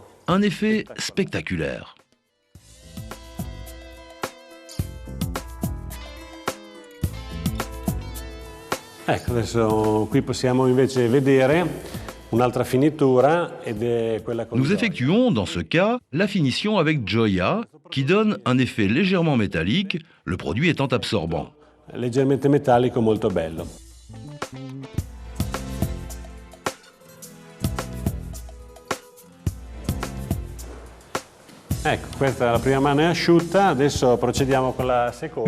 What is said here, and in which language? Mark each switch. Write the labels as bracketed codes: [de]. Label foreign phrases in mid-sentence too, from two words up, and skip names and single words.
[fr] Un effet spectaculaire. [it] Ecco, adesso qui possiamo invece vedere un'altra finitura ed è quella con [fr] Nous effectuons dans ce cas la finition avec Gioia qui donne un effet légèrement métallique, le produit étant absorbant. [it] leggermente metallico, molto bello. Ecco, questa la prima mano è asciutta, adesso procediamo con la seconda.